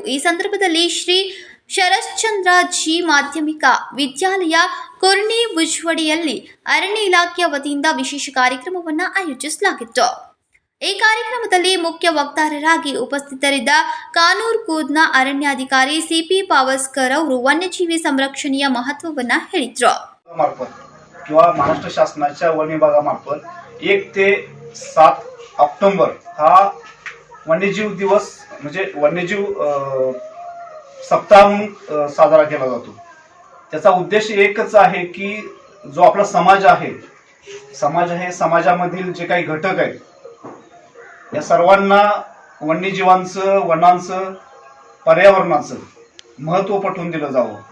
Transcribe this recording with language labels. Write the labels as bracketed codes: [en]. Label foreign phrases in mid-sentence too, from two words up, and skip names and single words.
[kn] ಈ ಸಂದರ್ಭದಲ್ಲಿ ಶ್ರೀ ಶರಶ್ಚಂದ್ರ ಜಿ ಮಾಧ್ಯಮಿಕ ವಿದ್ಯಾಲಯ ಕುರ್ನಿ ಉಜ್ವಡಿಯಲ್ಲಿ ಅರಣ್ಯ ಇಲಾಖೆಯ ವತಿಯಿಂದ ವಿಶೇಷ ಕಾರ್ಯಕ್ರಮವನ್ನು ಆಯೋಜಿಸಲಾಗಿತ್ತು. ಈ ಕಾರ್ಯಕ್ರಮದಲ್ಲಿ ಮುಖ್ಯ ವಕ್ತಾರರಾಗಿ ಉಪಸ್ಥಿತರಿದ್ದ ಕಾನೂರು ಕೂದ್ನ ಅರಣ್ಯಾಧಿಕಾರಿ ಸಿಪಿ ಪಾವಸ್ಕರ್ ಅವರು ವನ್ಯಜೀವಿ ಸಂರಕ್ಷಣೆಯ ಮಹತ್ವವನ್ನು ಹೇಳಿದರು. [mr] किंवा महाराष्ट्र शासनाच्या वन विभागामार्फत 1 ते 7 ऑक्टोबर हा वन्यजीव दिवस म्हणजे वन्यजीव सप्ताह म्हणून साजरा केला जातो. त्याचा उद्देश एकच आहे की जो आपला समाज आहे समाजामधील जे काही घटक आहेत या सर्वांना वन्यजीवांचं वनांचं पर्यावरणाचं महत्त्व पटवून दिलं जावं.